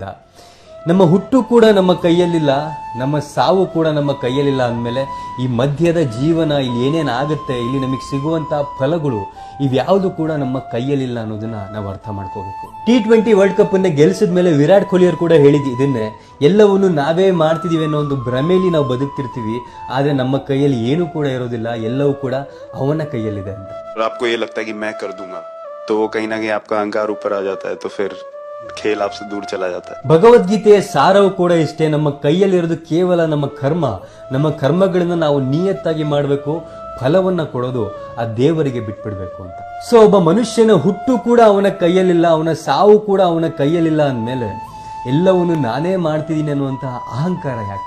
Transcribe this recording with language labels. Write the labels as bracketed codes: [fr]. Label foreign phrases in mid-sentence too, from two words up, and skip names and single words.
[kn] ನಮ್ಮ ಹುಟ್ಟು ಕೂಡ ನಮ್ಮ ಕೈಯಲ್ಲಿಲ್ಲ, ನಮ್ಮ ಸಾವು ಕೂಡ ನಮ್ಮ ಕೈಯಲ್ಲಿಲ್ಲ ಅಂದಮೇಲೆ ಈ ಮಧ್ಯದ ಜೀವನ, ಇಲ್ಲಿ ಏನೇನಾಗುತ್ತೆ, ಇಲ್ಲಿ ನಮಗೆ ಸಿಗುವಂತ ಫಲಗಳು ಇವ್ಯಾವುದು ಕೂಡ ನಮ್ಮ ಕೈಯಲ್ಲಿಲ್ಲ ಅನ್ನೋದನ್ನ ನಾವು ಅರ್ಥ ಮಾಡ್ಕೋಬೇಕು. T20 ವರ್ಲ್ಡ್ ಕಪ್ ಅನ್ನ ಗೆಲ್ಸಿದ ಮೇಲೆ ವಿರಾಟ್ ಕೊಹ್ಲಿ ಅವರು ಕೂಡ ಹೇಳಿದ್ದು ಇದನ್ನೇ, ಎಲ್ಲವನ್ನು ನಾವೇ ಮಾಡ್ತಿದೀವಿ ಅನ್ನೋ ಒಂದು ಭ್ರಮೆಯಲ್ಲಿ ನಾವು ಬದುಕ್ತಿರ್ತೀವಿ, ಆದ್ರೆ ನಮ್ಮ ಕೈಯಲ್ಲಿ ಏನು ಕೂಡ ಇರೋದಿಲ್ಲ, ಎಲ್ಲವೂ ಕೂಡ ಅವನ ಕೈಯಲ್ಲಿದೆ ಅಂತ. [hi] आपको ये लगता है कि मैं कर दूंगा तो वो कहीं ना कहीं आपका अहंकार ऊपर आ जाता है, तो फिर खेल आपसे दूर चला जाता है. [kn] ಭಗವದ್ಗೀತೆಯ ಸಾರವು ಕೂಡ ಇಷ್ಟೇ, ನಮ್ಮ ಕೈಯಲ್ಲಿರೋದು ಕೇವಲ ನಮ್ಮ ಕರ್ಮ. ನಮ್ಮ ಕರ್ಮಗಳನ್ನ ನಾವು ನಿಯತ್ತಾಗಿ ಮಾಡಬೇಕು, ಫಲವನ್ನ ಕೊಡೋದು ಆ ದೇವರಿಗೆ ಬಿಟ್ಬಿಡ್ಬೇಕು ಅಂತ. ಸೊ ಒಬ್ಬ ಮನುಷ್ಯನ ಹುಟ್ಟು ಕೂಡ ಅವನ ಕೈಯಲ್ಲಿಲ್ಲ, ಅವನ ಸಾವು ಕೂಡ ಅವನ ಕೈಯಲ್ಲಿಲ್ಲ ಅಂದ್ಮೇಲೆ ಎಲ್ಲವನ್ನು ನಾನೇ ಮಾಡ್ತಿದ್ದೀನಿ ಅನ್ನುವಂತಹ ಅಹಂಕಾರ ಯಾಕೆ?